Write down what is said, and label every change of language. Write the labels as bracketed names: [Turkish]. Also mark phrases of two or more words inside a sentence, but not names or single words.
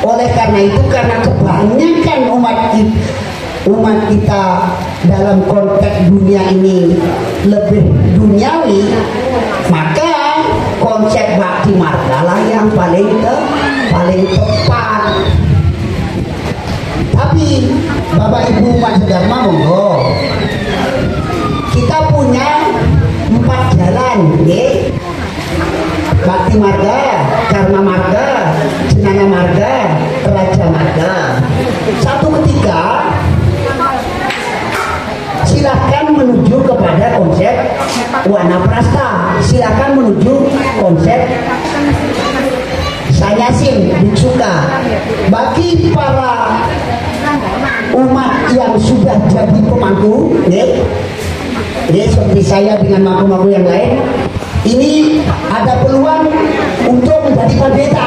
[Indonesian] Oleh karena itu, karena kebanyakan umat kita dalam konteks dunia ini lebih duniawi, maka konsep bakti marga lah yang paling tepat. Tapi Bapak Ibu umat sedharma, monggo kita punya 4 jalan, nggih. Bakti marga, karma marga, jenana marga, raja marga. Satu ketika silahkan menuju kepada konsep wanaprastha, silahkan menuju konsep sanyasin, biksuka. Bagi para umat yang sudah jadi pemangku, seperti saya dengan mangku-mangku yang lain, ini ada peluang untuk menjadi pendeta.